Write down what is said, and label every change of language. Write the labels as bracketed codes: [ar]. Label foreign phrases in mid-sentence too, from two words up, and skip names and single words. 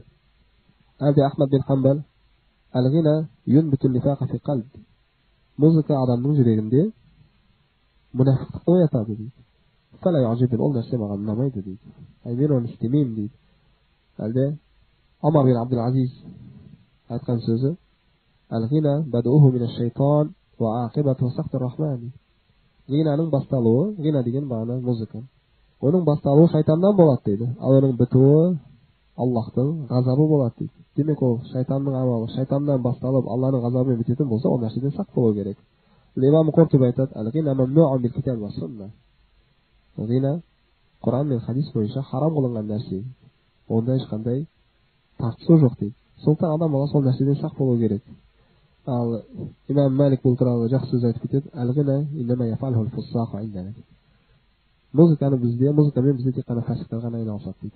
[kk] Әлде Ахмад бин Хамбал [ar] الغناء ينبت النفاق في القلب. [kk] Музыка адамның жүрегінде мұнафиқтықты оятады дейді. [ar] فلا يعجبني, [kk] ол нәрсе маған ұнамайды дейді. Мен оны істемеймін дейді. Әлде Омар бин Абдул Азиз айтқан сөзі: [ar] الغناء بدؤه من الشيطان وعاقبته سخط الرحمن. [kk] Ғинаның басталуы, ғина деген бағана музыка, оның басталуы шайтаннан болады дейді. Ал оның бітуі Аллахтың ғазабы болады дейді. Демек ол шайтанның амалы, шайтаннан басталып Алланың ғазабымен бітетін болса, ол нәрседен сақ болу керек. Имам Қуртуби айтады: [ar] الغناء ممنوع بالكتاب والسنة. [kk] Ғина Құран мен хадис бойынша харам қылынған нәрсе. Онда ешқандай тартысу жоқ дейді. Сондықтан адам баласы сол нәрседен сақ болу керек. Ал имам Малик бұл туралы жақсы сөз айтып кетеді: [ar] الغناء إنما يفعله الفساق عندنا. [kk] Музыкамен бізде тек қана фасиқтар ғана айналысады дейді.